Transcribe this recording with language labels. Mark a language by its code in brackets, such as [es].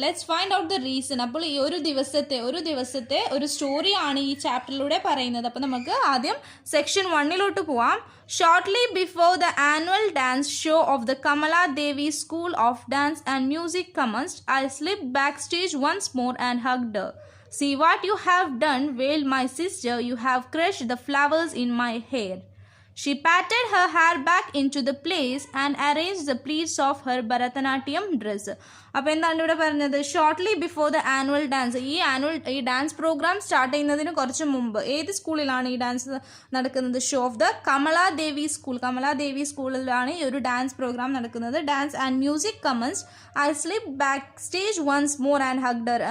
[en] Let's find out the reason. [ml] അപ്പോൾ ഈ ഒരു ദിവസത്തെ ഒരു സ്റ്റോറിയാണ് ഈ ചാപ്റ്ററിലൂടെ പറയുന്നത്. അപ്പോൾ നമുക്ക് ആദ്യം സെക്ഷൻ 1 പോവാം. [en] Shortly before the annual dance show of the Kamala Devi school of dance and music commenced, I slipped backstage once more and hugged her. See what you have done, wailed my sister. You have crushed the flowers in my hair. She patted her hair back into the place and arranged the pleats of her Bharatanatyam dress. [ml] അപ്പോൾ എന്താണ് ഇവിടെ പറഞ്ഞത്? [en] Shortly before the annual dance. [ml] ഈ dance programme start ചെയ്യുന്നതിന് കുറച്ച് മുമ്പ് ഏത് സ്കൂളിലാണ് ഈ ഡാൻസ് നടക്കുന്നത്? [en] Show of the Kamala Devi school. [ml] Kamala ദേവി സ്കൂളിലാണ് ഈ ഒരു ഡാൻസ് പ്രോഗ്രാം നടക്കുന്നത്. [en] Dance and music commence, I slip backstage once more and hugged her.